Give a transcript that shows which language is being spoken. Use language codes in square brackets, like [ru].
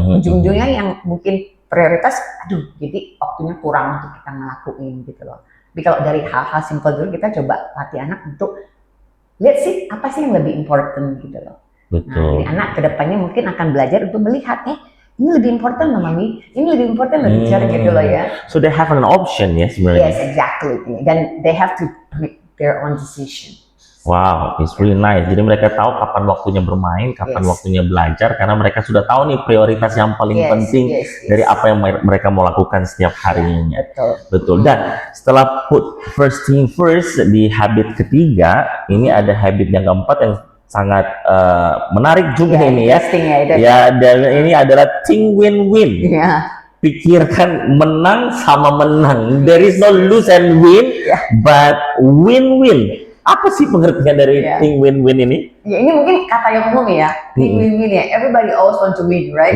[id] Ujung-ujungnya yang mungkin prioritas, jadi waktunya kurang untuk kita ngelakuin gitu loh. Tapi kalau dari hal-hal simpel dulu, kita coba latih anak untuk lihat sih apa sih yang lebih important gitu loh. Nah, jadi anak kedepannya mungkin akan belajar untuk melihat, ini lebih important loh mami, ini lebih important loh bicara gitu loh ya. [en] So they have an option [id] ya sebenarnya. [en] Yes, exactly. [id] Dan [en] they have to make their own decision. Wow, it's really nice. [id] Jadi mereka tahu kapan waktunya bermain, kapan waktunya belajar, karena mereka sudah tahu nih prioritas yang paling penting dari apa yang mereka mau lakukan setiap harinya. Betul. Dan setelah put first thing first di habit ketiga, ini ada habit yang keempat yang sangat menarik juga ini ya. Dan ini adalah think win-win. Pikirkan menang sama menang. [en] There is no lose and win, but win-win. [id] Apa sih pengertian dari think win-win ini? Ya, ini mungkin kata yang umum ya, think win-win ya. [en] Everybody always want to win, right?